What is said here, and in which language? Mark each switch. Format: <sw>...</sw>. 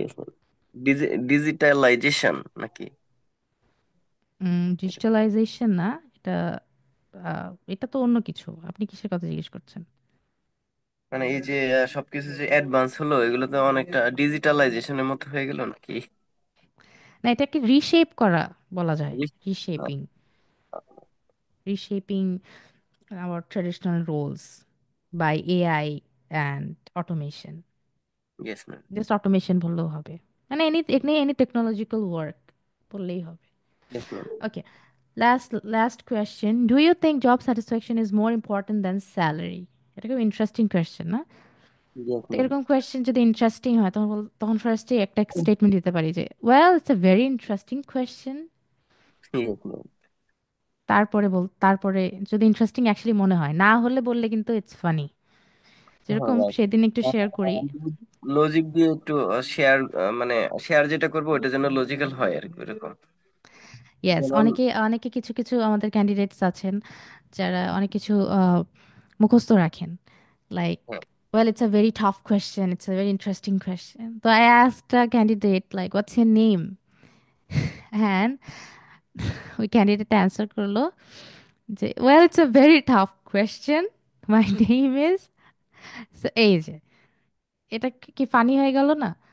<en>Yes, ma'am.</en> <bn>Digitalization নাকি? Digitalization না, এটা এটা তো অন্য কিছু। আপনি কিসের কথা জিজ্ঞেস করছেন? মানে এই যে সবকিছু যে অ্যাডভান্স হলো, এগুলো তো অনেকটা ডিজিটালাইজেশনের মতো হয়ে গেল নাকি? না, এটাকে রিশেপ করা বলা যায়, Uh,</bn> <en>Reshaping, reshaping our traditional roles by AI and automation. yes, ma'am.</en> <bn>Just automation বললেও হবে, মানে any any any technological work বললেই হবে।</bn> <en>Yes, ma'am. Okay, last question, do you think job satisfaction is more important than salary?</en> <bn>এটা খুব interesting question না?</bn> <en>Yes,</en> <bn>তো</bn> <en>ma'am.</en> <bn>এরকম কোয়েশ্চেন যদি ইন্টারেস্টিং হয় তখন তখন ফার্স্টে একটা স্টেটমেন্ট দিতে পারি যে</bn> <en>Well it's a very interesting question. Yes, ma'am.</en> <bn>তারপরে যদি ইন্টারেস্টিং অ্যাকচুয়ালি মনে হয়, না হলে বললে কিন্তু</bn> <en>It's funny.</en> <bn>যেরকম</bn> <en>Right.</en> <bn>সেদিন একটু শেয়ার করি। লজিক দিয়ে একটু শেয়ার, মানে শেয়ার যেটা করবো ওটা যেন লজিক্যাল হয় আর কি, এরকম।</bn> <en>yes,</en> <bn>যেমন অনেকে অনেকে কিছু কিছু আমাদের ক্যান্ডিডেটস আছেন যারা অনেক কিছু মুখস্থ রাখেন, লাইক হ্যাঁ,</bn> <en>well it's a very tough question, it's a very interesting question, so I asked a candidate like what's your name, and</en> <bn>ওই ক্যান্ডিডেট অ্যান্সার করলো যে</bn> <en>well it's a very tough question, my name is, so</en> <bn>এই যে এটা কি funny হয়ে গেল না?</bn>